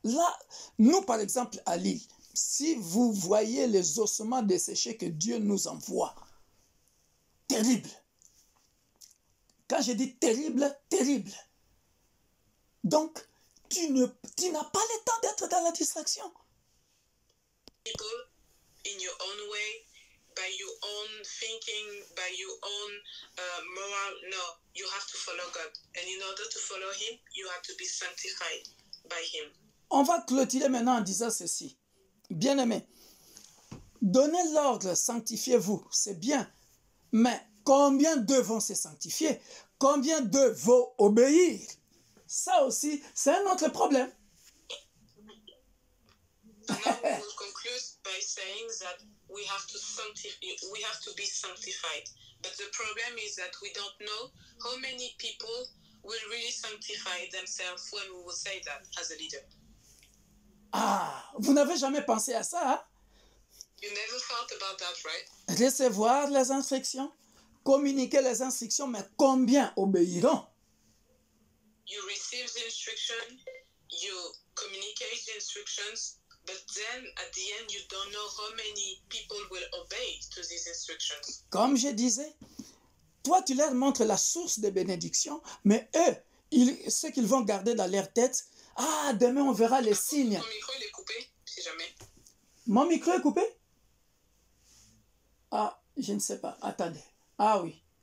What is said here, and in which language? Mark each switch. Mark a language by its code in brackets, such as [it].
[fr] Là, nous par exemple à Lille, si vous voyez les ossements desséchés que Dieu nous envoie, terrible. Quand je dis terrible, terrible. Donc, tu n'as pas le temps d'être dans la distraction. [en] People in your own way, by your own thinking, by your own moral. No, you have to follow God. And in order to follow Him, you have to be sanctified by Him. [fr] On va clôturer maintenant en disant ceci. Bien-aimés, donnez l'ordre, sanctifiez-vous, c'est bien. Mais combien d'eux vont se sanctifier? Combien d'eux vont obéir? Ça aussi, c'est un autre problème. [en] So now we will conclude by saying that we have to be sanctified. But the problem is that we don't know how many people will really sanctify themselves when we will say that as a leader. Ah, [fr] Vous n'avez jamais pensé à ça, hein? [en] You never thought about that, right? [fr] Recevoir les instructions, communiquer les instructions, mais combien obéiront? [en] You receive the instruction, you communicate the instructions, but then at the end, you don't know how many people will obey to these instructions. [fr] Comme je disais, toi, tu leur montres la source de bénédiction, mais eux, ce qu'ils vont garder dans leur tête, ah, demain on verra les signes. Mon micro, il est coupé, si jamais. Mon micro est coupé? Ah, je ne sais pas. Attendez. Ah oui.